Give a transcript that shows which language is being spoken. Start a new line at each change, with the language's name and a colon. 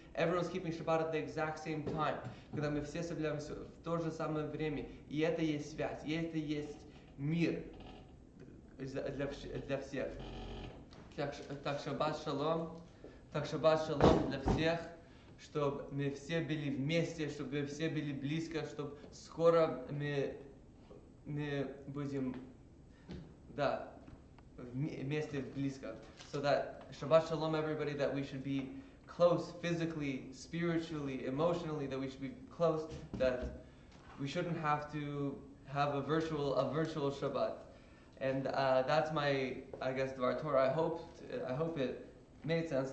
English: Everyone's keeping Shabbat at the exact same time.
Russian: Когда мы все соблюдаем в то же самое время. И это есть связь, и это есть мир для всех. Так шаббат шалом для всех, чтобы мы все были вместе, чтобы мы все были близко, чтобы скоро мы будем, вместе близко.
English: So that Shabbat Shalom everybody, that we should be close physically, spiritually, emotionally, that we should be close, that we shouldn't have to have a virtual Shabbat. And that's my, I guess, Dvar Torah. I hope it made sense.